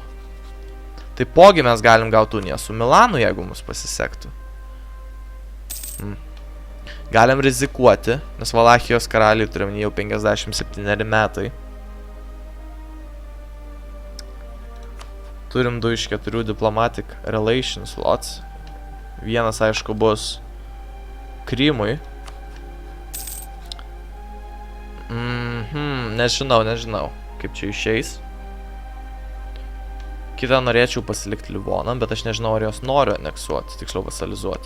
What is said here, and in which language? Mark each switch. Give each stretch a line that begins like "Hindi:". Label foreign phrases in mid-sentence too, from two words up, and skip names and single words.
Lithuanian: Taipogi mes galim gauti uniją su Milanu, jeigu mums pasisektų. Galim rizikuoti, nes Valachijos karaliui turim jau 57 metai. Turim 2 iš 4
English: diplomatic relations slots.
Lithuanian: Vienas, aišku, bus Krymui. Nežinau, kaip čia išeis. Kitą norėčiau pasilikti Livoną, bet aš nežinau, ar jos noriu aneksuoti, tiksliau vasalizuoti.